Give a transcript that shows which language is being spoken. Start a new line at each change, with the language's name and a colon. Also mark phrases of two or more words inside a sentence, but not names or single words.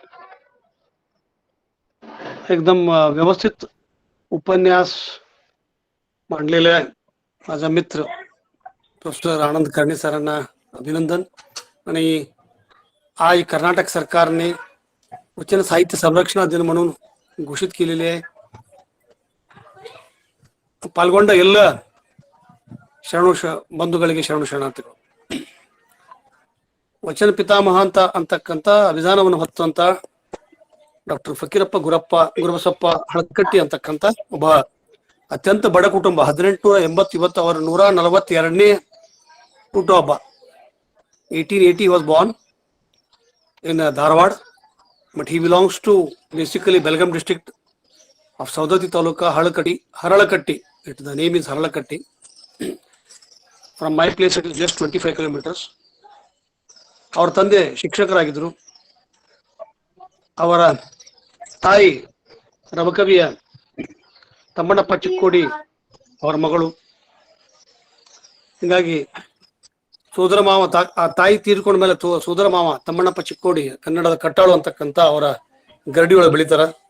Marathi: एकदम व्यवस्थित उपन्यास मांडलेले आहे. माझा मित्र प्रोफेसर आनंद करणे सरांना अभिनंदन. आणि आज कर्नाटक सरकारने वचन साहित्य संरक्षणा दिन म्हणून घोषित केलेले आहे.
Kannada: ಪಾಲ್ಗೊಂಡ ಎಲ್ಲ ಬಂಧುಗಳಿಗೆ ಶರಣು ಶರಣಾರ್ಥಿಗಳು. ವಚನ ಪಿತಾಮಹ ಅಂತಕ್ಕಂಥ ಅಭಿಧಾನವನ್ನು ಹೊತ್ತಂತ ಡಾಕ್ಟರ್ ಫಕೀರಪ್ಪ ಗುರುಬಸಪ್ಪ ಹಳಕಟ್ಟಿ ಅಂತಕ್ಕಂಥ ಒಬ್ಬ ಅತ್ಯಂತ ಬಡ ಕುಟುಂಬ. 1880 ಇವತ್ತು ಅವರ 142ನೇ ಹುಟ್ಟುಹಬ್ಬ.
English: 1880 was born in Dharwad, but he belongs to basically Belgaum district of Saudati Taluka, Haralakatti. The name is Haralakatti. From my place it is just 25 kilometers.
Kannada: ಅವರ ತಂದೆ ಶಿಕ್ಷಕರಾಗಿದ್ದರು. ಅವರ ತಾಯಿ ರಬಕವಿಯ ತಮ್ಮಣ್ಣಪ್ಪ ಚಿಕ್ಕೋಡಿ ಅವರ ಮಗಳು. ಹೀಗಾಗಿ ಸೋದರ ಮಾವ ಆ ತಾಯಿ ತೀರ್ಕೊಂಡ ಮೇಲೆ ಸೋದರ ಮಾವ ತಮ್ಮಣ್ಣಪ್ಪ ಚಿಕ್ಕೋಡಿ ಕನ್ನಡದ ಕಟ್ಟಾಳು ಅಂತಕ್ಕಂಥ ಅವರ ಗರಡಿ ಒಳಗೆ ಬೆಳಿತಾರ.